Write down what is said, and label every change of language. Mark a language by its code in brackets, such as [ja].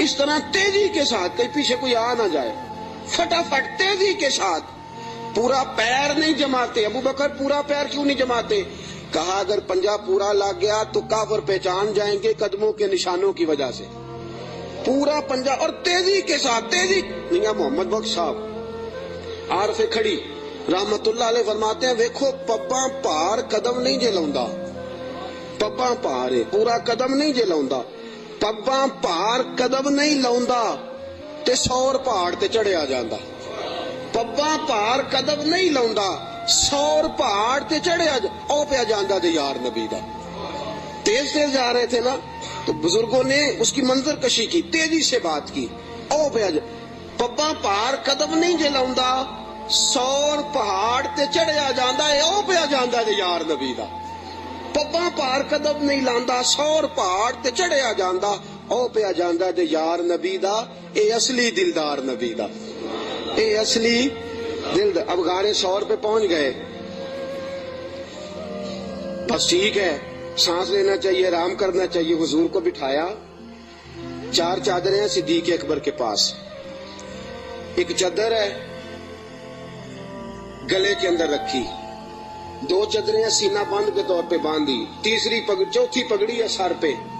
[ur] اس طرح تیزی کے ساتھ, کہیں پیچھے کوئی آ نہ جائے, فٹافٹ تیزی کے ساتھ. پورا پیر نہیں جماتے. ابو بکر پورا پیر کیوں نہیں جماتے؟ کہا اگر پنجہ پورا لگ گیا تو کافر پہچان جائیں گے قدموں کے نشانوں کی وجہ سے. پورا پنجہ اور تیزی کے ساتھ, تیزی. میاں محمد بخش صاحب عارف کھڑی رحمت اللہ علیہ فرماتے ہیں [pa] ویکھو پباں پار قدم نہیں جے لاؤندا, پباں پار پورا قدم نہیں جے لاؤندا, پباں پار قدم نہیں لاؤندا تے سور پہاڑ تے چڑھیا جاندا. پباں پار قدم نہیں لاؤندا, سور پہاڑ تے چڑھیا او پیا جاندا تے یار نبی دا. [ur] تیز تیز جا رہے تھے نا, تو بزرگوں نے اس کی منظر کشی کی, تیزی سے بات کی. [pa] او پیا پباں پار قدم نہیں جے لاؤندا, سور پہاڑ تے چڑھیا جاندا ہے او پیا جاندا تے یار نبی دا. پباں پار قدم نہیں لاندا, سور پہاڑ تے چڑھیا جاندا او پیا جاندا تے یار نبی دا. اے اصلی دلدار نبی دا, اے اصلی دلدار. [ur] اب غار ثور پہ پہنچ گئے, بس ٹھیک ہے, سانس لینا چاہیے, آرام کرنا چاہیے. حضور کو بٹھایا, 4 چادریں ہیں صدیق اکبر کے پاس. ایک چادر ہے گلے کے اندر رکھی, 2 چادریں سینہ بند کے طور پہ باندھی, چوتھی پگڑی ہے سر پہ.